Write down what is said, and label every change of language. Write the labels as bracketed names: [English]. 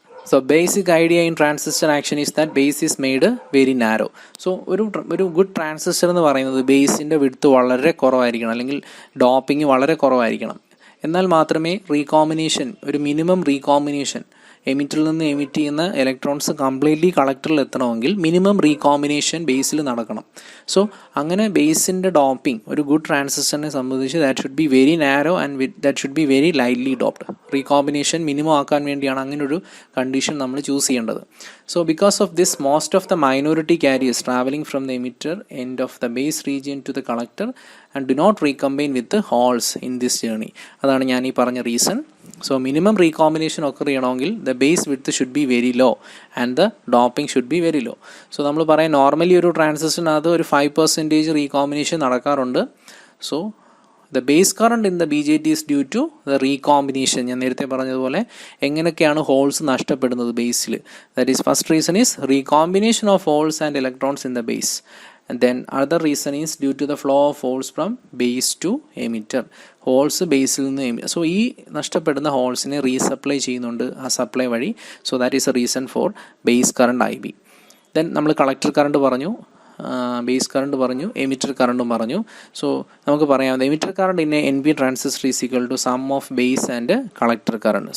[English] So basic idea in transistor action is that base is made very narrow. [Malayalam] So ഒരു good transistor എന്ന് പറയുന്നത് ബേസിൻ്റെ width വളരെ കുറവായിരിക്കണം, അല്ലെങ്കിൽ ഡോപ്പിംഗ് വളരെ കുറവായിരിക്കണം. എന്നാൽ മാത്രമേ റീകോമ്പിനേഷൻ, ഒരു മിനിമം റീകോമ്പിനേഷൻ, എമിറ്ററിൽ നിന്ന് എമിറ്റ് ചെയ്യുന്ന ഇലക്ട്രോൺസ് കംപ്ലീറ്റ്ലി കളക്ടറിൽ എത്തണമെങ്കിൽ മിനിമം റീകോമ്പിനേഷൻ ബേസിൽ നടക്കണം. സോ അങ്ങനെ ബേസിൻ്റെ ഡോപ്പിംഗ് ഒരു ഗുഡ് ട്രാൻസിസ്റ്ററിനെ സംബന്ധിച്ച് [English] That should be very narrow and that should be very lightly doped. [Malayalam] Recombination minimum ആക്കാൻ വേണ്ടിയാണ് അങ്ങനെ ഒരു കണ്ടീഷൻ നമ്മൾ ചൂസ് ചെയ്യേണ്ടത്. [English] So because of this most of the minority carriers travelling from the emitter end of the base region to the collector and do not recombine with holes in this journey. [Malayalam] അതാണ് ഞാൻ ഈ പറഞ്ഞ reason. [English] So minimum recombination occur ചെയ്യണമെങ്കിൽ the base width should be very low and the doping should be very low. [Malayalam] So നമ്മൾ പറയാം normally ഒരു ട്രാൻസിസ്റ്ററിനകത്ത് ഒരു 5% recombination നടക്കാറുണ്ട്. [English] So the base current in the BJT is due to the recombination. [Malayalam] ഞാൻ നേരത്തെ പറഞ്ഞതുപോലെ എങ്ങനെയൊക്കെയാണ് ഹോൾസ് നഷ്ടപ്പെടുന്നത് ബേസിൽ. [English] That is first reason is recombination of holes and electrons in the base. And then other reason is due to the flow of holes from base to emitter. [Malayalam] Holes ബേസിൽ നിന്ന് so ഈ നഷ്ടപ്പെടുന്ന ഹോൾസിനെ റീസപ്ലൈ ചെയ്യുന്നുണ്ട് ആ supply വഴി. [English] So that is a reason for base current I B. [Malayalam] Then നമ്മൾ collector current പറഞ്ഞു. Base current പറഞ്ഞു, emitter കറണ്ടും പറഞ്ഞു. സോ നമുക്ക് പറയാം [English] Emitter current in N P transistor is equal to sum of base and collector current.